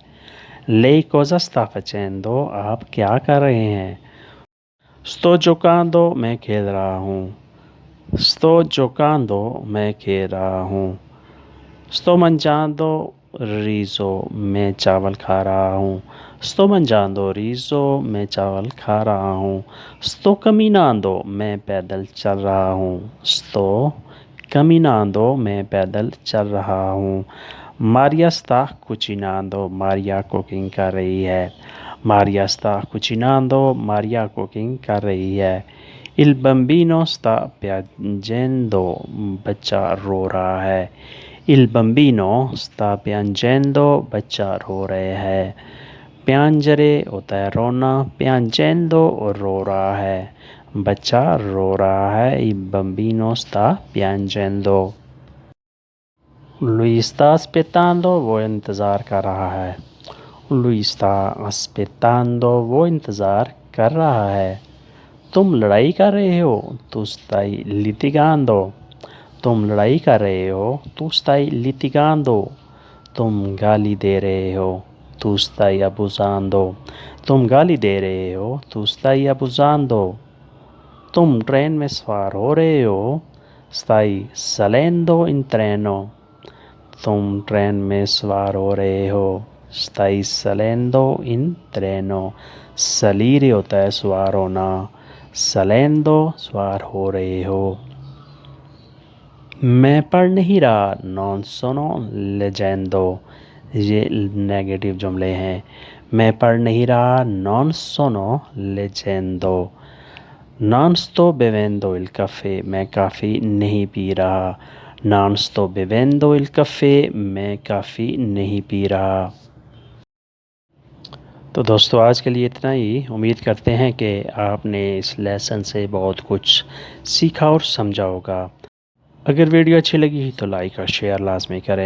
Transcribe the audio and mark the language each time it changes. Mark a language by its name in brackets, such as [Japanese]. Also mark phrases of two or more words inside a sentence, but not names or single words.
[Italian] lei cosa sta facendo, [Urdu] آپ کیا کر رہے ہیں. [Italian] sto giocando, [Urdu] میں کھیل رہا ہوں. [Italian] sto giocando, [Urdu] میں کھیل رہا ہوں. [Italian] sto mangiando riso, [Urdu] میں چاول کھا رہا ہوں. [Italian] sto mangiando riso, [Urdu] میں چاول کھا رہا ہوں. [Italian] sto camminando, [Urdu] میں پیدل چل رہا ہوں. [Italian] sto camminando, [Urdu] میں پیدل چل رہا ہوں. [Italian] Maria sta cucinando, [Urdu] ماریہ کُکنگ کر رہی ہے. [Italian] Maria sta cucinando, [Urdu] ماریہ کُکنگ کر رہی ہے. [Italian] Il bambino sta piangendo, [Urdu] بچہ رو رہا ہے. [Italian] Il bambino sta piangendo, [Urdu] بچہ رو رہے ہے. piangere ہوتا ہے رونا، piangendo اور رو رہا ہے، بچہ رو رہا ہے. [Italian] Il bambino sta piangendo। lui sta aspettando, [Urdu] وہ انتظار کر رہا ہے. [Italian] lui sta aspettando, [Urdu] وہ انتظار کر رہا ہے. تم لڑائی کر رہے ہو, [Italian] tu stai litigando, [Urdu] تم لڑائی کر رہے ہو, [Italian] tu stai litigando, [Urdu] تم گالی دے رہے ہو, [Italian] tu stai abusando, [Urdu] تم گالی دے رہے ہو, [Italian] tu stai abusando। [Urdu] تم ٹرین میں سوار ہو رہے ہو, [Italian] stai salendo in treno, [Urdu] تم ٹرین میں سوار ہو رہے ہو. [Italian] Stai salendo in treno. Salire [Urdu] ہوتا ہے سوار ہونا. Salendo سوار ہو رہے ہو. میں پڑھ نہیں رہا. [Italian] Non sono leggendo. [Urdu] یہ نیگیٹو جملے ہیں. میں پڑھ نہیں رہا. [Italian] Non sono leggendo. Non sto bevendo il caffè. [Urdu] میں کافی نہیں پی رہا. [Italian] Non sto bevendo il caffè. [Urdu] میں کافی نہیں پی رہا. تو دوستو آج کے لیے اتنا ہی. امید کرتے ہیں کہ آپ نے اس لیسن سے بہت کچھ سیکھا اور سمجھا ہوگا. اگر ویڈیو اچھی لگی تو لائک اور شیئر لازمی کریں.